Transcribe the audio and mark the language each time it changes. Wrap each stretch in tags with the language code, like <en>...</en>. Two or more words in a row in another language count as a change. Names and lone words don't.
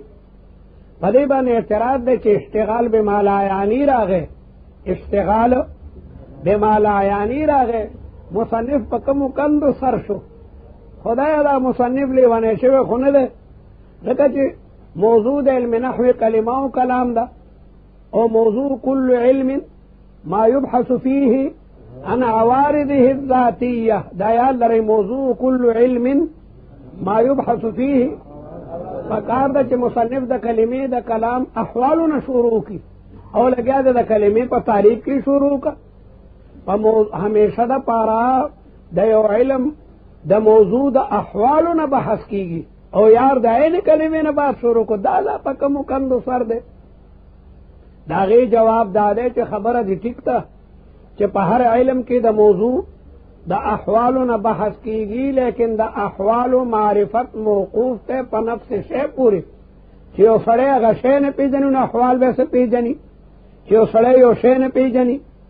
<ps>په دې باندې اعتراض دی چې</ps> <ar>اشتغال بما لا یعنی</ar> <ps>راغی،</ps> <ar>اشتغال بما لا یعنی</ar> <ps>راغی. مصنف په کوم کندو سر شو خدای دا مصنف لیوانه شوی خو نه ده ځکه چې موضوع د علم نحو کلمه او کلام ده او</ps> <ar>موضوع کل علم ما يبحث فيه عن عوارضه الذاتية</ar> <ps>دا یاد لرئ</ps> <ar>موضوع كل علم ما يبحث فيه</ar> <ps>فکار دا چې مصنف د کلمې د کلام احوالونه شروع کی او لګیا د کلمې په تعریف کې شروع کا همیشه د پارا د یو علم د موضوع د احوالونه بحث کیږي او یار د عین کلمې نه بحث شروع کو دا لا په کوم کندو سر دی دا غي جواب داده چې خبره دي ټیک ده چې په هر علم کې د موضوع د احوالونه بحث کیږي لیکن د احوال معرفت موقوف ته په نفس شی پوری چې یو سړی هغه شی نه پیژني نو احوال به څه پیژني چې یو سړی یو شی نه پیژني</ps>